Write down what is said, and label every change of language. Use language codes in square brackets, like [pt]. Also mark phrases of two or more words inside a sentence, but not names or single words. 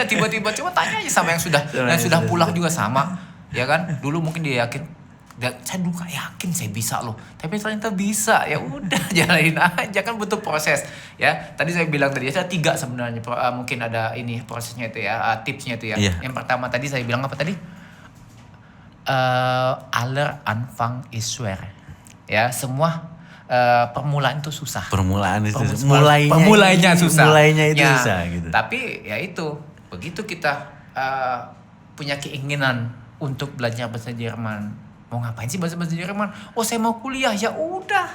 [id] Tiba-tiba, coba tanya aja sama yang sudah pulang juga sama. Ya kan, dulu mungkin dia yakin. Saya dulu yakin saya bisa loh, tapi ternyata bisa. Ya udah jalanin aja, kan butuh proses ya. Tadi saya bilang tadi saya 3 sebenarnya mungkin ada ini prosesnya itu ya, tipsnya itu ya. Yang pertama tadi saya bilang apa tadi? [de] Aller Anfang ist schwer. [id] Ya, semua permulaan itu susah. Mulainya susah. Mulainya itu susah gitu. Tapi ya itu, begitu kita punya keinginan untuk belajar bahasa Jerman. Mau ngapain sih bahasa Jerman? Oh, saya mau kuliah. Ya udah.